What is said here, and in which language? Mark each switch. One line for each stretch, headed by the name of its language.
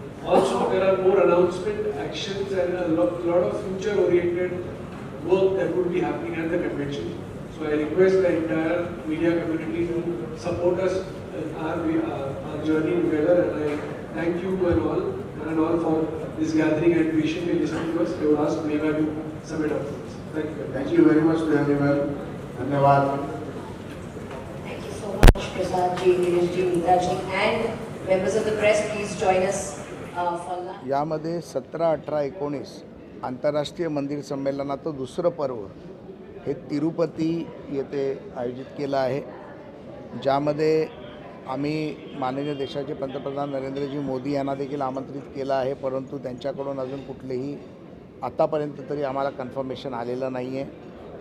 English: Also, there are more announcement actions and a lot of future-oriented work that would be happening at the convention. So I request the entire media community to support us in our journey together, and I thank you and all for this gathering and patiently listening to us. I would ask Megha to submit our thoughts. Thank you. Thank you very much well धन्यवाद. Thank you so much, Prasad ji, Girish ji, Neeta ji, and members of the press, please join us for lunch.
Marathi: यामध्ये 17, 18, 19 आंतरराष्ट्रीय मंदिर संमेलनाचं दुसरं पर्व हे तिरुपती येथे आयोजित केलं आहे, ज्यामध्ये आम्ही माननीय देशाचे पंतप्रधान नरेंद्रजी मोदी यांना देखील आमंत्रित केलं आहे, परंतु त्यांच्याकडून अजून कुठलेही आतापर्यंत तरी आम्हाला कन्फर्मेशन आलेलं नाही आहे.